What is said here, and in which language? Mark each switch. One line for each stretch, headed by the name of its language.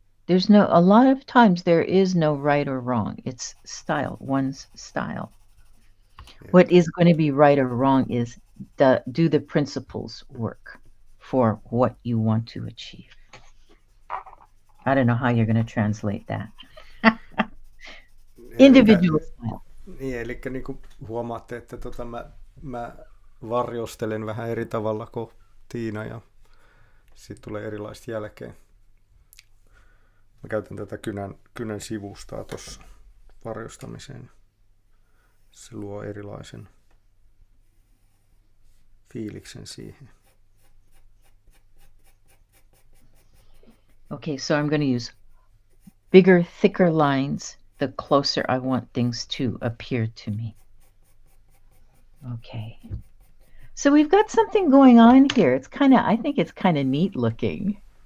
English: A lot of times there is no right or wrong. It's style, one's style. Yeah. What is going to be right or wrong is do the principles work for what you want to achieve. I don't know how you're going to translate that. Individual style.
Finnish: Niin, eli niin kuin huomaatte, että mä varjostelen vähän eri tavalla kuin Tiina ja sitten tulee erilaista jälkeen. Mä käytän tätä kynän sivustaa tuossa varjostamiseen. Se luo erilaisen fiiliksen siihen.
English: Okay, so I'm going to use bigger, thicker lines the closer I want things to appear to me. Okay. So we've got something going on here. I think it's kind of neat looking.